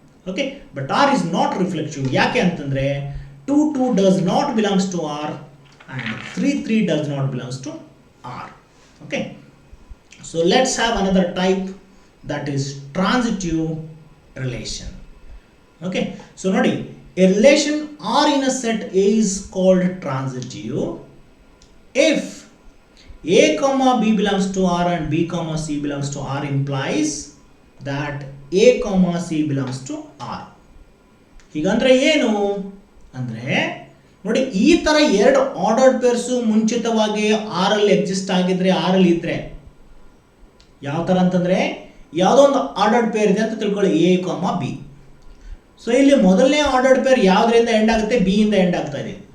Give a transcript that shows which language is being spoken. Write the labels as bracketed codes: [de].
[en] Okay, but R is not reflexive. [kn] ಯಾಕೆ ಅಂತಂದ್ರೆ [en] 2 2 does not belongs to R and 3 3 does not belongs to R. Okay, so let's have another type that is transitive relation. Okay, so [kn] ನೋಡಿ, [en] a relation R in a set A is called transitive if A, B belongs to R and B, C belongs to R implies that A, C belongs to R. [kn] ಹೀಗಂದ್ರೆ ಏನು ಅಂದ್ರೆ ನೋಡಿ, ಈ ತರ ಎರಡು ordered pairs ಮುಂಚಿತವಾಗಿ R ಅಲ್ಲಿ exist ಆಗಿದ್ರೆ, R ಅಲ್ಲಿ ಇದ್ರೆ ಯಾವ ತರ ಅಂತಂದ್ರೆ ಯಾವುದೋ ಒಂದು ಆರ್ಡರ್ಡ್ ಪೇರ್ ಇದೆ ಅಂತ ತಿಳ್ಕೊಳ್ಳಿ, ಎ ಬಿ. ಸೊ ಇಲ್ಲಿ ಮೊದಲನೇ ಆರ್ಡರ್ಡ್ ಪೇರ್ ಯಾವುದರಿಂದ ಎಂಡ್ ಆಗುತ್ತೆ? ಬಿ ಇಂದ ಎಂಡ್ ಆಗ್ತಾ ಇದೆ.